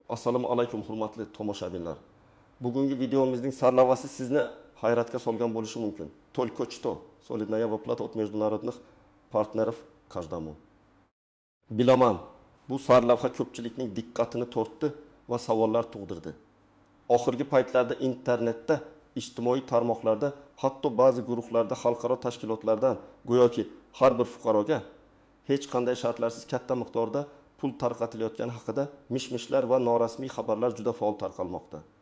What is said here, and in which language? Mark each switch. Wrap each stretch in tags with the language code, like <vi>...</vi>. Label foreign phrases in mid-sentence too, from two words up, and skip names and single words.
<uz>Assalomu alaykum hurmatli tomoshabinlar. Bugungi videomizning sarlavhasi sizni hayratga solgan bo'lishi mumkin.</uz> <ru>Только что solidная выплата от международных партнеров каждому.</ru> <uz>Bilaman, bu sarlavha ko'pchilikning diqqatini tortdi va savollar tug'dirdi. Oxirgi paytlarda internetda, ijtimoiy tarmoqlarda, hatto ba'zi guruhlarda, xalqaro tashkilotlardan go'yoki har bir fuqaroga hech qanday shartlarsiz katta miqdorda pul tarqatilayotgani haqida mish-mishlar va norasmiy xabarlar juda faol tarqalmoqda.</uz>